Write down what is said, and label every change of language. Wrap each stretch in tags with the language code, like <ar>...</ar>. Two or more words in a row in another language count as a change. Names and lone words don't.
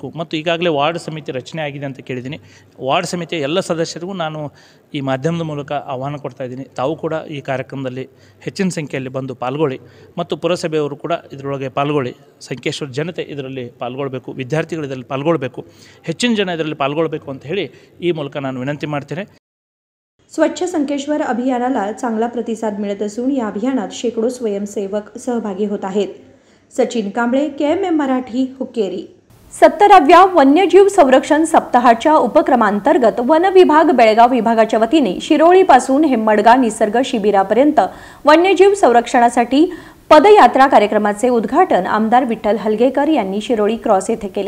<kn>ಮತ್ತು ಈಗಾಗಲೇ ವಾರ್ಡ್ ಸಮಿತಿ ರಚನೆ ಆಗಿದೆ ಅಂತ ಕೇಳಿದ್ದೀನಿ. ವಾರ್ಡ್ ಸಮಿತಿಯ ಎಲ್ಲ ಸದಸ್ಯರಿಗೂ ನಾನು ಈ ಮಾಧ್ಯಮದ ಮೂಲಕ ಆಹ್ವಾನ ಕೊಡ್ತಾಯಿದ್ದೀನಿ, ತಾವು ಕೂಡ ಈ ಕಾರ್ಯಕ್ರಮದಲ್ಲಿ ಹೆಚ್ಚಿನ ಸಂಖ್ಯೆಯಲ್ಲಿ ಬಂದು ಪಾಲ್ಗೊಳ್ಳಿ ಮತ್ತು ಪುರಸಭೆಯವರು ಕೂಡ ಇದರೊಳಗೆ ಪಾಲ್ಗೊಳ್ಳಿ. ಸಂಕೇಶ್ವರ ಜನತೆ ಇದರಲ್ಲಿ ಪಾಲ್ಗೊಳ್ಬೇಕು, ವಿದ್ಯಾರ್ಥಿಗಳು ಇದರಲ್ಲಿ ಪಾಲ್ಗೊಳ್ಬೇಕು, ಹೆಚ್ಚಿನ ಜನ ಇದರಲ್ಲಿ ಪಾಲ್ಗೊಳ್ಬೇಕು ಅಂತ ಹೇಳಿ ಈ ಮೂಲಕ ನಾನು विनंती ಮಾಡ್ತೇನೆ.</kn> <mr>स्वच्छ संकेश्वर अभियानाला चांगला प्रतिसाद मिळत असून या अभियानात शेकडो स्वयंसेवक सहभागी होत आहेत. सचिन कांबळे, KMM मराठी, हुक्केरी. 17व्या वन्यजीव संरक्षण सप्ताहाच्या उपक्रमांतर्गत वन विभाग बेळगाव विभागाच्या वतीने शिरोळीपासून हेम्मडगा निसर्ग शिबिरापर्यंत वन्यजीव संरक्षणासाठी पदयात्रा कार्यक्रमाचे उद्घाटन आमदार विठ्ठल हलगेकर यांनी शिरोळी क्रॉस येथे केले.</mr>